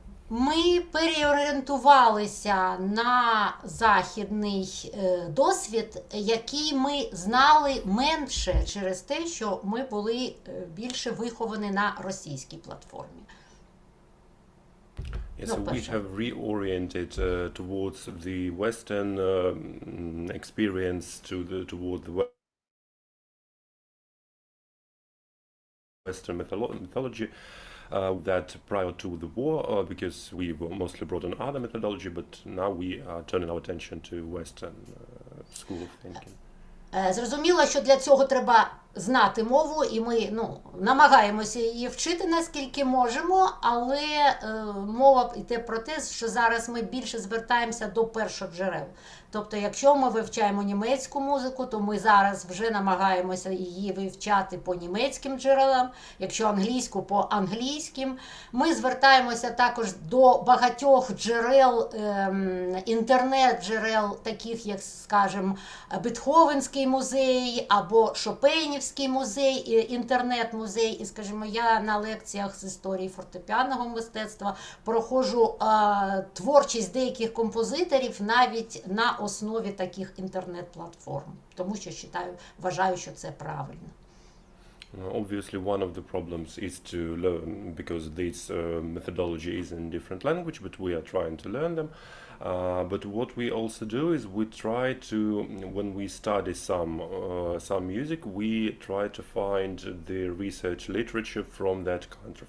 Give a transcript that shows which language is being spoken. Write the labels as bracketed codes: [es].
[uk] Ми переорієнтувалися на західний досвід, який ми знали менше через те, що ми були більше виховані на російській платформі. [en] Yes, so we have reoriented towards the Western experience, toward the Western mythology. That prior to the war, because we were mostly brought on other methodology, but now we are turning our attention to Western school of thinking. [uk] Зрозуміло, що для цього треба знати мову, і ми намагаємося її вчити, наскільки можемо, але мова йде про те, що зараз ми більше звертаємося до першоджерел. Тобто, якщо ми вивчаємо німецьку музику, то ми зараз вже намагаємося її вивчати по німецьким джерелам, якщо англійську – по англійським. Ми звертаємося також до багатьох джерел, інтернет-джерел, таких як, скажімо, Бетховенський музей або Шопенівський музей, інтернет-музей. І, скажімо, я на лекціях з історії фортепіанного мистецтва проходжу творчість деяких композиторів навіть на основі таких інтернет-платформ, тому що вважаю, що це правильно. [en] Obviously, one of the problems is to learn, because this methodology is in different language, but we are trying to learn them. But what we also do is we try to, when we study some music, we try to find the research literature from that country.